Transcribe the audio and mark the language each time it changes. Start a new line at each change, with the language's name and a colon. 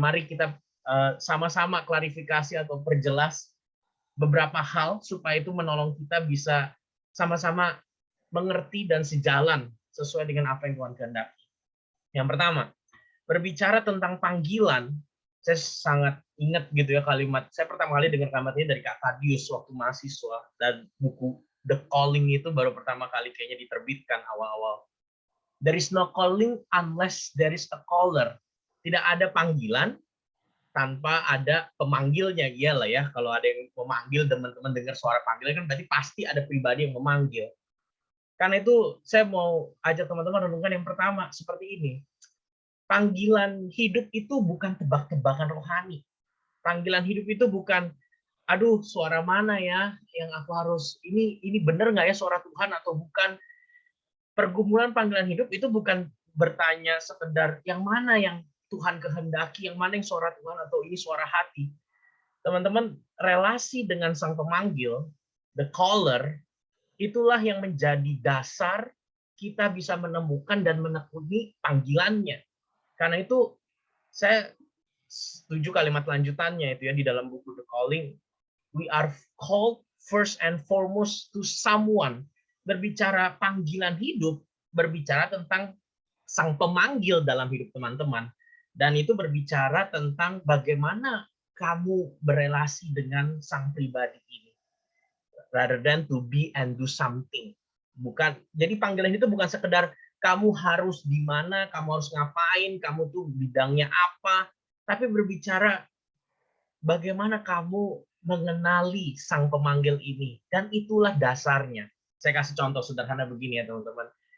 Indonesian: Mari kita sama-sama klarifikasi atau perjelas beberapa hal supaya itu menolong kita bisa sama-sama mengerti dan sejalan sesuai dengan apa yang Tuhan kehendaki. Yang pertama, berbicara tentang panggilan, saya sangat ingat gitu ya kalimat, saya pertama kali dengar kalimat ini dari Kak Tadius waktu mahasiswa, dan buku The Calling itu baru pertama kali kayaknya diterbitkan awal-awal.
English: There is no calling unless there is a caller.
Indonesian: Tidak ada panggilan tanpa ada pemanggilnya. Iyalah ya, kalau ada yang memanggil, teman-teman dengar suara panggilan kan berarti pasti ada pribadi yang memanggil. Karena itu saya mau ajak teman-teman renungkan yang pertama seperti ini. Panggilan hidup itu bukan tebak-tebakan rohani. Panggilan hidup itu bukan, aduh suara mana ya yang aku harus, ini benar nggak ya suara Tuhan atau bukan. Pergumulan panggilan hidup itu bukan bertanya sekedar yang mana yang Tuhan kehendaki, yang mana yang suara Tuhan atau ini suara hati. Teman-teman, relasi dengan sang pemanggil, the caller, itulah yang menjadi dasar kita bisa menemukan dan menekuni panggilannya. Karena itu saya setuju kalimat lanjutannya itu ya di dalam buku The Calling.
English: We are called first and foremost to someone.
Indonesian: Berbicara panggilan hidup, berbicara tentang sang pemanggil dalam hidup teman-teman. Dan itu berbicara tentang bagaimana kamu berelasi dengan sang pribadi ini.
English: Rather than to be and do something.
Indonesian: Bukan, jadi panggilan itu bukan sekedar kamu harus di mana, kamu harus ngapain, kamu tuh bidangnya apa, tapi berbicara bagaimana kamu mengenali sang pemanggil ini. Dan itulah dasarnya. Saya kasih contoh sederhana begini ya teman-teman.